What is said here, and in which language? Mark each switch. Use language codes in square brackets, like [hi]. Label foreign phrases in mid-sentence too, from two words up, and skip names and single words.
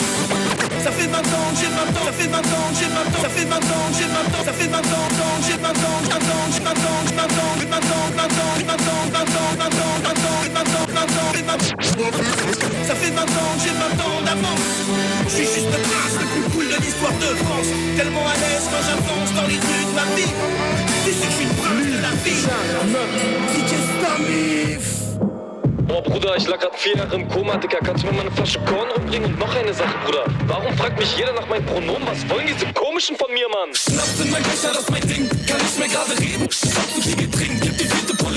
[fr] Ça fait 20 ans que j'ai 20 ans, ça fait 20 ans que j'ai 20 ans, ça fait 20 ans que j'ai 20 ans, ça fait 20 ans que j'ai 20 ans, 20 ans, 20 ans, 20 ans, 20 ans, 20 ans, 20 ans, 20 ans, 20 ans, 20 ans, 20 ans, 20 ans, ça fait 20 ans que j'ai 20 ans d'avance. Je suis juste le prince le plus cool de l'histoire de France. Tellement à l'aise quand j'avance dans les rues de ma vie. Tu sais que je suis le prince de la vie. DJ Stamif. [de] Oh Bruder, ich lag grad 4 Jahre im Koma, Digga. Kannst du mir mal eine Flasche Korn rumbringen? Und noch eine Sache, Bruder. Warum fragt mich jeder nach meinem Pronomen? Was wollen diese komischen von mir, Mann? Schnaps in mein Becher, das ist mein Ding. Kann nicht mehr gerade reden. Ich hab zu viel getrinkt, gib die vierte Pulle.